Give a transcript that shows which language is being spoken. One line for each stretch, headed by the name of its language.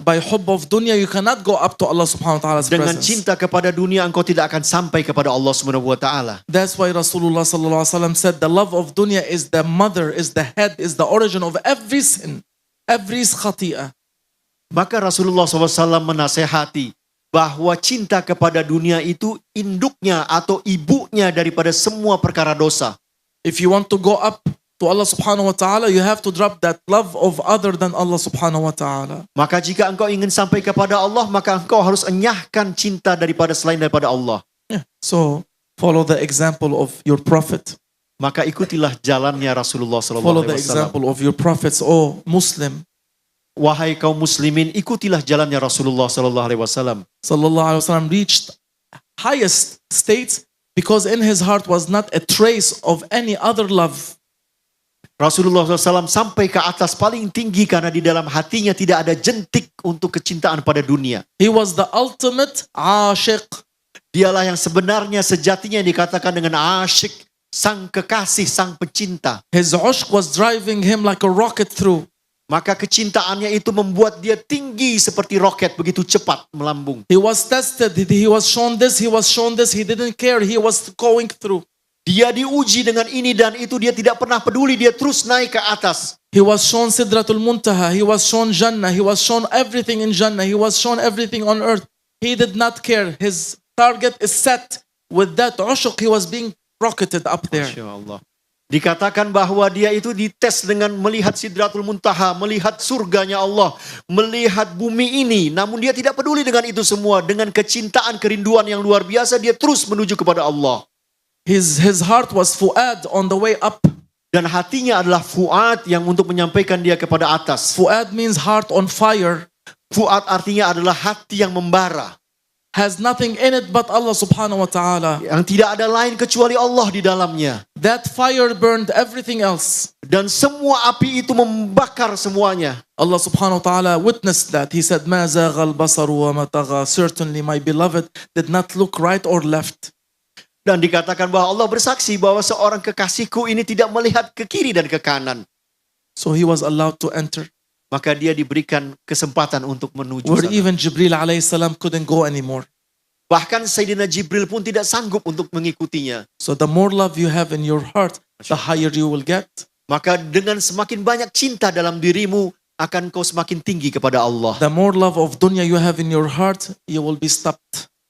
English: By hubb of dunya, you cannot go up to Allah subhanahu wa ta'ala's
Indonesian: Dengan
English: presence.
Indonesian: cinta kepada dunia engkau tidak akan sampai kepada Allah Subhanahu wa taala.
English: That's why Rasulullah sallallahu alaihi wasallam said the love of dunya is the mother, is the head, is the origin of every sin, every khati'ah.
Indonesian: Maka Rasulullah SAW menasehati bahwa cinta kepada dunia itu induknya atau ibunya daripada semua perkara dosa.
English: If you want to go up to Allah subhanahu wa ta'ala, you have to drop that love of other than Allah subhanahu wa ta'ala.
Indonesian: Maka jika engkau ingin sampai kepada Allah, maka engkau harus enyahkan cinta daripada selain daripada Allah.
English: Yeah. So follow the example of your prophet.
Indonesian: Maka ikutilah jalannya Rasulullah
English: Follow the
Indonesian: SAW.
English: example of your prophets, oh Muslim.
Indonesian: Wahai kaum muslimin, ikutilah jalannya Rasulullah SAW.
English: Sallallahu alaihi wasallam reached highest states because in his heart was not a trace of any other love.
Indonesian: Rasulullah SAW sampai ke atas paling tinggi karena di dalam hatinya tidak ada jentik untuk kecintaan pada dunia.
English: He was the ultimate ashiq.
Indonesian: Dialah yang sebenarnya sejatinya yang dikatakan dengan asyik, sang kekasih, sang pecinta.
English: His ushq was driving him like a rocket through.
Indonesian: Maka kecintaannya itu membuat dia tinggi seperti roket, begitu cepat melambung.
English: He was tested. He was shown this. He was shown this. He didn't care. He was going through.
Indonesian: Dia diuji dengan ini dan itu, dia tidak pernah peduli, dia terus naik ke atas.
English: He was shown Sidratul Muntaha. He was shown Jannah. He was shown everything in Jannah. He was shown everything on earth. He did not care. His target is set. With that ushq, he was being rocketed up there.
Arabic: Masya Allah.
Indonesian: Dikatakan bahwa dia itu dites dengan melihat Sidratul Muntaha, melihat surganya Allah, melihat bumi ini. Namun dia tidak peduli dengan itu semua. Dengan kecintaan, kerinduan yang luar biasa, dia terus menuju kepada Allah.
English: His heart was fu'ad on the way up.
Indonesian: Dan hatinya adalah fuad yang untuk menyampaikan dia kepada atas.
English: Fu'ad means heart on fire.
Indonesian: Fuad artinya adalah hati yang membara.
English: Has nothing in it but Allah subhanahu wa ta'ala.
Indonesian: Yang tidak ada lain kecuali Allah di dalamnya.
English: That fire burned everything else.
Indonesian: Dan semua api itu membakar semuanya.
English: Allah subhanahu wa ta'ala witnessed that. He said,
Arabic: مَا زَاغَ الْبَصَرُ وَمَا طَغَى.
English: Certainly my beloved did not look right or left.
Indonesian: Dan dikatakan bahwa Allah bersaksi bahwa seorang kekasihku ini tidak melihat ke kiri dan ke kanan.
English: So he was allowed to enter.
Indonesian: Maka dia diberikan kesempatan untuk menuju
English: Where
Indonesian: sana.
English: even Jibril alayhi salam couldn't go anymore.
Indonesian: Bahkan Sayyidina Jibril pun tidak sanggup untuk mengikutinya.
English: So the more love you have in your heart, the higher you will get.
Indonesian: Maka dengan semakin banyak cinta dalam dirimu, akan kau semakin tinggi kepada Allah.
English: The more love of dunya you have in your heart, you will be stopped.